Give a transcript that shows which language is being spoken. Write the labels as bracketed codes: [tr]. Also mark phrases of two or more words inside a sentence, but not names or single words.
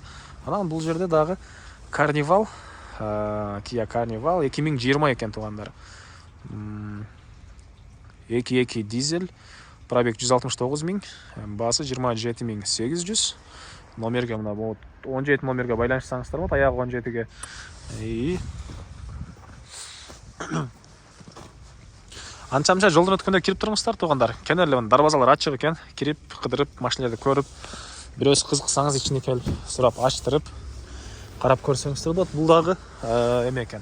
[ky] Анан бул жерде дагы Carnival, Kia Carnival 2020 экен тугандар. 2.2 дизель, пробег 169 000, баасы 27 800. номерге мына 17 номерге байланышсаңыздар болады, аяғы 17-ге. Анча-мынча жолдан өткөндө кирип туруңуздар туугандар. Кенеле дарбазалар ачык экен. Кирип, кыдырып, машиналарды көрүп, бирөөсү кызыксаңыз ичине келип, сурап, ачтырып, карап көрсөңүздөр болот. Бул дагы эме экен.